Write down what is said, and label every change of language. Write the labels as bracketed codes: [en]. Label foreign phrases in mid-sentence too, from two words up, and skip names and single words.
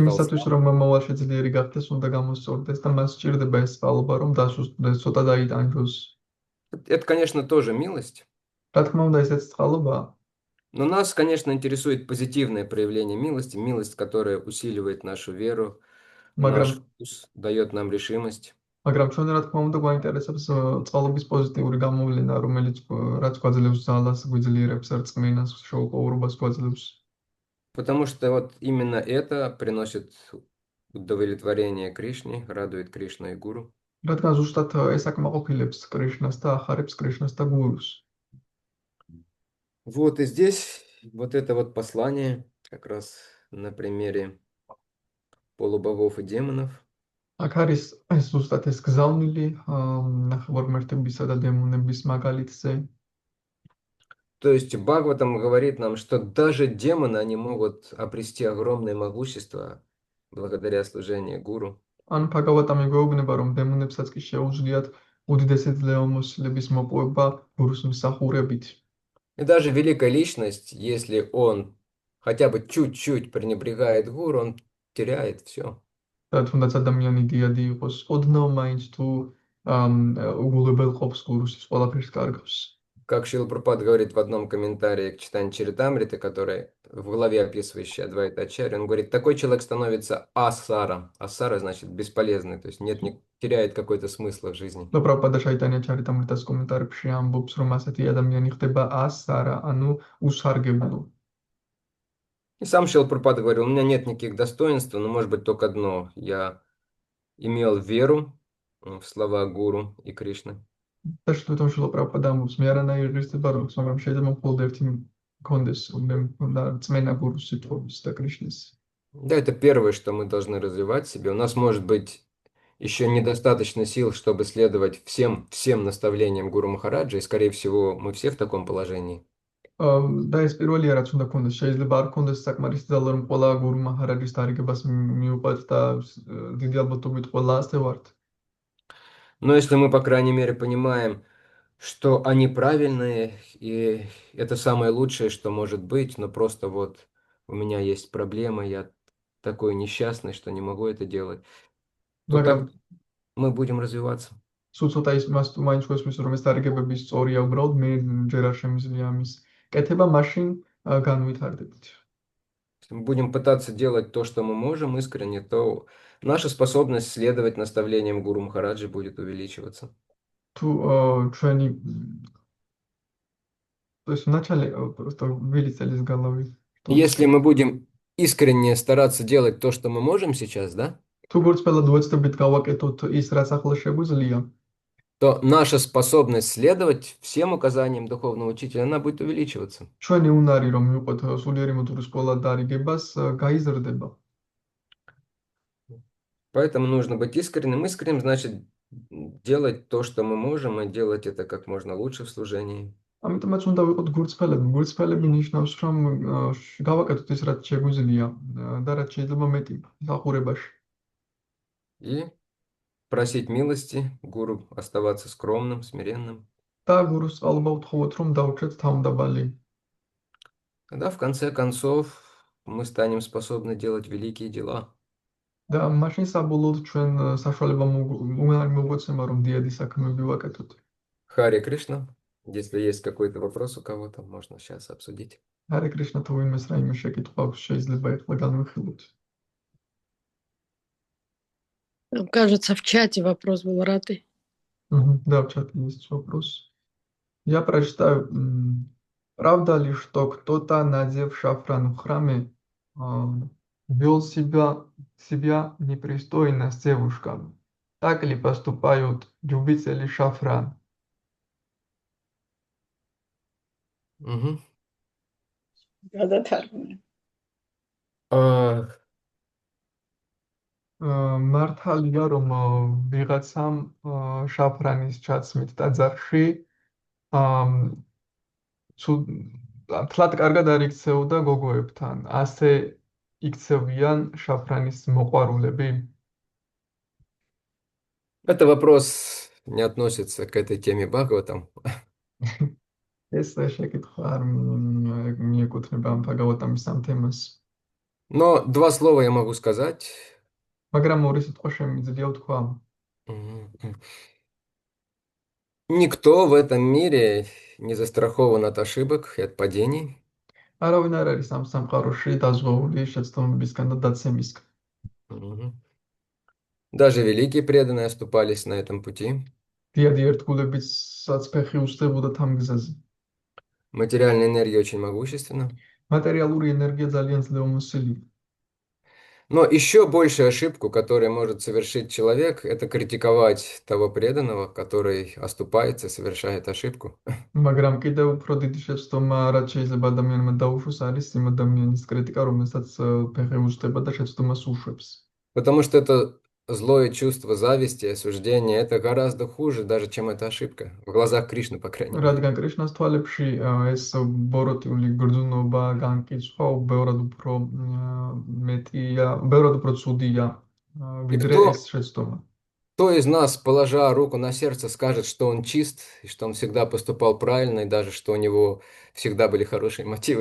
[ka] იმისათვის, [ru] слабым. [ka] რომ მომავალში ძლიერი გახდეს, უნდა გამოსწორდეს და მას სჭირდება ეს წყალობა, რომ დასუსტდეს, ცოტა დაიტანჯოს. [ru] Это, конечно, тоже милость. [ka] რა თქმა უნდა, ესეც წყალობაა. [ru] Но нас, конечно, интересует позитивное проявление милости, милость, которая усиливает нашу веру, наш вкус, дает нам решимость. [ka] მაგრამ ჩვენ რა თქმა უნდა გვაინტერესებს წყალობის პოზიტიური გამოვლენა, რომელიც რაც გვაძლევს ძალას, გვიძლიერებს რწმენას, შეუპოვრობას გვაძლევს. [ru] Потому что вот именно это приносит удовлетворение Кришне, радует Кришну и Гуру. [ka] რადგან ზუსტად ეს აკმაყოფილებს კრიშნას და ახარებს კრიშნას და გურუს. [ru] Вот и здесь вот это вот послание как раз на примере полубогов и демонов. [ka] აქ არის ეს ზუსტად ეს გზავნილი ნახევარმართებისა და დემონების მაგალითზე. [ru] То есть Бхагаватам говорит нам, что даже демоны, они могут обрести огромное могущество благодаря служению гуру. [ka] ან ბჰაგავატამი გვეუბნება, რომ დემონებსაც კი შეუძლიათ უდიდესი ძლევამოსილების მოპოვება გურუს მსახურებით. [ru] И даже великая личность, если он хотя бы чуть-чуть пренебрегает гуру, он теряет все. [ka] და თუნდაც ადამიანი დიადი იყოს, ოდნავ მაინც თუ უგულებელყოფს გურუს, ის ყველაფერს კარგავს. [ru] Как Шрила Прабхупада говорит в одном комментарии к читанию Чаритамриты, который в главе описывающий Адвайта Ачарья, он говорит, такой человек становится асара. Асара значит бесполезный, то есть не теряет какой-то смысла в жизни. [ka] და პრაბჰუპადა ჩაიტანია ჩარიტამრიტას კომენტარებში ამბობს, რომ ასეთი ადამიანი ხდება ასარა, ანუ უსარგებლო. [ru] И сам Шрила Прабхупада говорил, у меня нет никаких достоинств, но может быть только одно. Я имел веру в слова Гуру и Кришны. [ka] და თვითონ შვილო პრაბჰუპადა ამბობს, მე არანაირი ღირსება არ მაქვს, მაგრამ შეიძლება მხოლოდ ერთი მქონდეს, უნდა რწმენა გურუს სიტყვების და კრიშნის. [ru] Да, это первое, что мы должны развивать в себе. У нас может быть еще недостаточно сил, чтобы следовать всем наставлениям Гуру Махараджа, и, скорее всего, мы все в таком положении. [ka] და ეს პირველია, რაც უნდა გქონდეს, შეიძლება არ გქონდეს საკმარისი ძალა, რომ ყველა გურუ მაჰარაჯის დარიგებას მიუყვეთ და დიდი ალბათობით ყველა ასე ვართ. [ru] Но если мы, по крайней мере, понимаем, что они правильные, и это самое лучшее, что может быть, но просто вот у меня есть проблема, я такой несчастный, что не могу это делать, то [ka] მაგრამ [ru] так мы будем развиваться. [ka] სულ ცოტა ის მას თუ მაინც გვესმის, რომ ეს დარიგებები სწორია, უბრალოდ მე ჯერ არ შემიძლია ამის კეთება, მაშინ განვითარდებით. [ru] Если мы будем пытаться делать то, что мы можем искренне, то наша способность следовать наставлениям Гуру Махараджи будет увеличиваться. [ka] თუ ჩვენი [ru] то есть вначале просто вылетели с головы. Если мы будем искренне стараться делать то, что мы можем сейчас, да, [ka] თუ გორწმელად ვეცდებით გავაკეთოთ ის, რაც ახლა შეგვიძლია, [ru] то наша способность следовать всем указаниям духовного учителя, она будет увеличиваться. [ka] ჩვენი უნარი რომ მივყვეთ სულიერი მოდურის ყველა დარიგებას გაიზრდება. [ru] Поэтому нужно быть искренним. Искренним значит делать то, что мы можем, и делать это как можно лучше в служении. [ka] ამიტომაც უნდა ვიყოთ გურწმელები. გურწმელები ნიშნავს, რომ გავაკეთოთ ის, რაც შეგვიძლია და რაც შეიძლება მეტი მსახურებაში. [ru] И просить милости гуру, оставаться скромным, смиренным. [ka] და გურუს წყალობა ვთხოვოთ, რომ დაუჩეთ თავმდაბალი. [ru] Тогда в конце концов мы станем способны делать великие дела. [ka] და მაშინ საბოლოოდ ჩვენ საშუალება მოგვეცემა, რომ დიადი საქმეები ვაკეთოთ. [ru] Харе Кришна. Если есть какой-то вопрос у кого-то, можно сейчас обсудить. [ka] ჰარე კრიშნა, თუ ვინმეს რაიმე შეკითხვა აქვს, შეიძლება ეხლა განვიხილოთ. [ru] Там, кажется, в чате вопрос был, Раты. Да, в чате есть вопрос. Я прочитаю. Правда ли, что кто-то, надев шафран в храме, вел себя непристойно с девушками? Так ли поступают любители шафран? Мгм. [ka] გადათარგმნა. А, მართალია, რომ ვიღაცამ შაფრანის ჩაცმით ტაძარში თლად კარგად არ იქცეოდა გოგოებთან. ასე იქცევიან შაფრანის მოყვარულები? [ru] это вопрос не относится к этой теме Бхагаватам. [ka] ეს შეკითხვა არ მიეკუთვნება ამ ბაგავატამის ამ თემას. [ru] Но два слова я могу сказать. [ka] მაგრამ ორი სიტყვა შემიძლია ვთქვა. [ru] Никто в этом мире не застрахован от ошибок и от падений. [ka] არავინ არ არის ამ სამყაროში დაზღვეული შეცდომებისგან და დაცემისგან. Мгм. [ru] Даже великие преданные оступались на этом пути. [ka] დიადი ერთგულებისაც ფეხი უსწრებოდათ ამ გზაზე. [ru] Материальная энергия очень могущественна. [ka] მატერიალური ენერგია ძალიან ძლევამოსილია. [ru] Но еще большую ошибку, которую может совершить человек, это критиковать того преданного, который оступается, совершает ошибку. [ka] მაგრამ კიდევ უფრო დიდი შეცდომა, რაც შეიძლება ადამიანმა დაუშვოს, არის იმ ადამიანის კრიტიკა, რომელსაც ფეხი უსწრება და შეცდომას უშვებს. [ru] Потому что это злое чувство зависти, осуждения, это гораздо хуже, даже чем эта ошибка. В глазах Кришны, по крайней мере. [ka] რადგან კრიშნას თვალებში ეს ბოროტიული გრძნობა, განკიცხვა ბევრად უფრო მეტია, ბევრად უფრო ცუდია ვიდრე [ru] кто- [ka] ეს შეცდომა. [ru] Кто из нас, положа руку на сердце, скажет, что он чист, и что он всегда поступал правильно, и даже что у него всегда были хорошие мотивы?